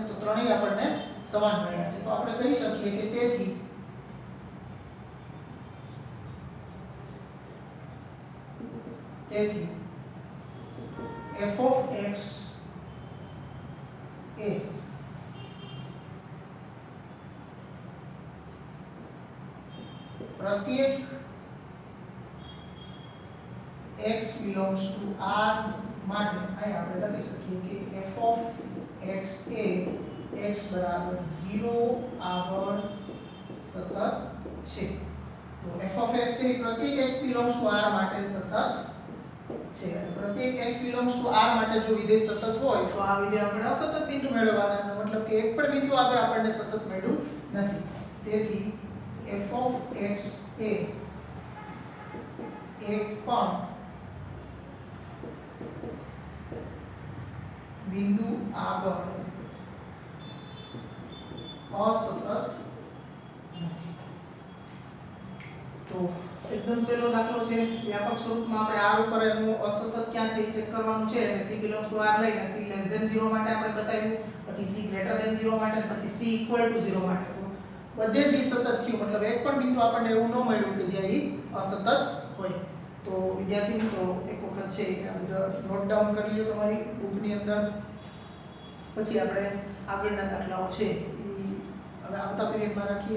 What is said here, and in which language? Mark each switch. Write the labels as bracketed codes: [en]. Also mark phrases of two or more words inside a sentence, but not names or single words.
[gu] તો ત્રણેય આપણને સમાન મળ્યા છે. તો આપણે કહી શકીએ કે તેથી [en] f of x [gu] એ પ્રત્યેક [en] x belongs to R [gu] માટે અહીં આપણે લખી શકીએ કે [en] f of x [gu] એ x બરાબર 0 આગળ સતત છે. તો [en] f of x [gu] એ પ્રત્યેક [en] x belongs to R [gu] માટે સતત છે. અને પ્રત્યેક [en] x belongs to R [gu] માટે જો વિધેય સતત હોય તો આ વિધેય આપણે અસતત બિંદુ મેળવવાના, મતલબ કે એક પણ બિંદુ આગળ આપણને સતત મળ્યું નથી. તેથી [en] f of x [gu] એ એક પણ બિંદુ આગળ અસતત નથી. તો એકદમ સહેલો દાખલો છે. વ્યાપક સ્વરૂપમાં આપણે r ઉપર એનું અસતત ક્યાં છે એ ચેક કરવાનું છે. અને [en] c belongs to r [gu] લઈને [en] c less than 0 [gu] માટે આપણે બતાવ્યું, પછી [en] c greater than 0 [gu] માટે, પછી [en] c equal to 0 [gu] માટે. તો બધે જ સતત થયું, મતલબ એક પણ બિંદુ આપણને એવું ન મળ્યું કે જ્યાં એ અસતત હોય. તો વિદ્યાર્થી મિત્રો એક વખત છે આ બધા [en] note down [gu] કરી લ્યો તમારી બુકની અંદર. પછી આપણે આગળના દાખલાઓ છે એ હવે આવતા પીરિયડમાં રાખીએ.